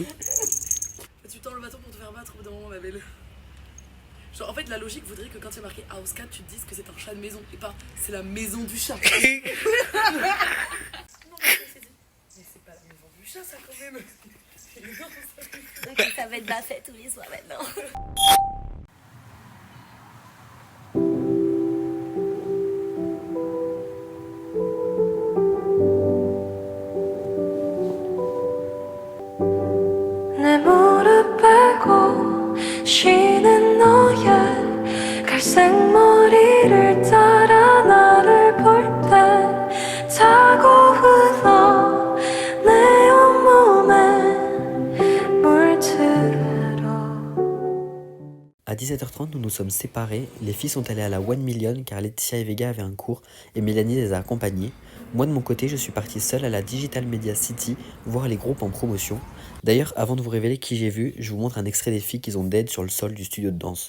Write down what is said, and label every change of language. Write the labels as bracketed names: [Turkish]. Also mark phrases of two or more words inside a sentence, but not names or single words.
[French] Tu tends le bâton pour te faire battre au bout d'un moment, ma belle. Genre, en fait, la logique voudrait que quand il y a marqué House Cat, tu te dises que c'est un chat de maison et pas c'est la maison du chat. Non, mais c'est pas la maison du chat, ça, quand même. Donc, ça va être ma fête tous les soirs maintenant. [Korean] 내 무릎 빼고 쉬는 너의 갈색 머리를 따라 나를 볼 때 자고 흘러 내 온몸에 물들어. [French] À 17h30, nous nous sommes séparés. Les filles sont allées à la 1 Million car Laetitia et Vega avaient un cours et Mélanie les a accompagnées. Moi de mon côté, je suis parti seul à la Digital Media City voir les groupes en promotion. D'ailleurs, avant de vous révéler qui j'ai vu, je vous montre un extrait des filles qui ont dead sur le sol du studio de danse.